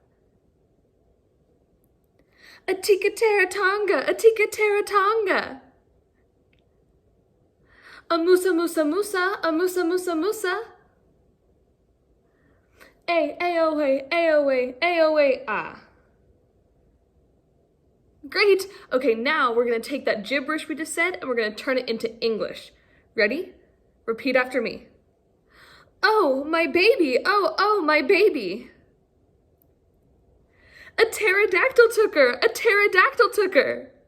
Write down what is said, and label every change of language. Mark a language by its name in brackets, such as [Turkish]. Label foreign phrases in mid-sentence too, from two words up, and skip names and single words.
[English] Atika Teratonga, Atika Teratonga. A musa musa musa, a musa musa musa. A-O-A, ah. Great. Okay, now we're going to take that gibberish we just said and we're going to turn it into English. Ready? Repeat after me. Oh, my baby, oh, my baby. A pterodactyl took her, a pterodactyl took her.